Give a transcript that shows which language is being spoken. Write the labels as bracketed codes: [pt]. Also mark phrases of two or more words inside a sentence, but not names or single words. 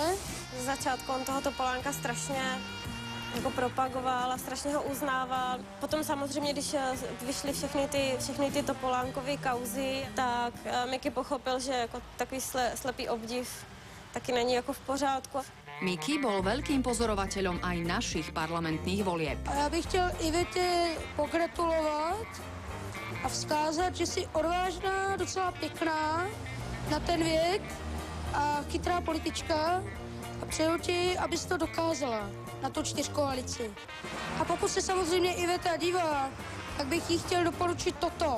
[cs] Z začátku on toho Topolánka strašně jako propagoval a strašně ho uznával. Potom samozřejmě, když vyšly všechny ty Topolánkovy kauzy, tak Mickey pochopil, že jako takový slepý obdiv taky není jako v pořádku. [sk] Mickey bol veľkým pozorovateľom aj našich parlamentných volieb. [cs] A já bych chtěl Ivete pogratulovat a vzkázat, že jsi odvážná, docela pěkná na ten věk a chytrá politička a přeju ti, abys to dokázala na tu 4koalici. A pokud se samozřejmě Iveta dívá, tak bych jí chtěl doporučit toto.